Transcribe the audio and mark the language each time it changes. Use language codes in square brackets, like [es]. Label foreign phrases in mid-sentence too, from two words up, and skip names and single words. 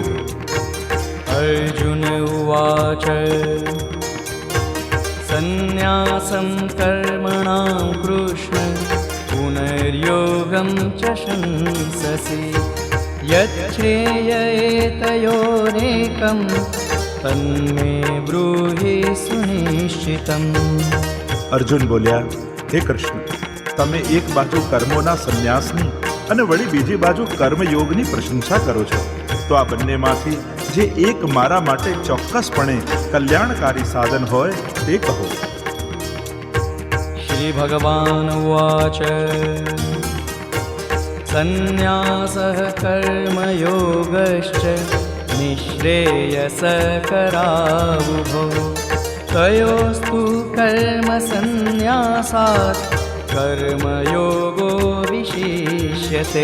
[sa] अर्जुन उवाच सन्न्यासं कर्मणां कृष्ण पुनर्योगं च शंससि यच्छ्रेय एतयोरेकं तन्मे ब्रूहि सुनिश्चितम्। [gu] અર્જુન બોલ્યા, હે કૃષ્ણ, તમે એક બાજુ કર્મોના સંન્યાસની અને વળી બીજી બાજુ કર્મયોગની પ્રશંસા કરો છો, તો આ બંનેમાંથી જે એક મારા માટે ચોક્કસપણે કલ્યાણકારી સાધન હોય તે કહો. [sa] श्री भगवान उवाच संन्यासः कर्मयोगश्च निःश्रेयसकरावुभो तयोस्तु कर्म संन्यासात कर्मयोगो विशिष्यते.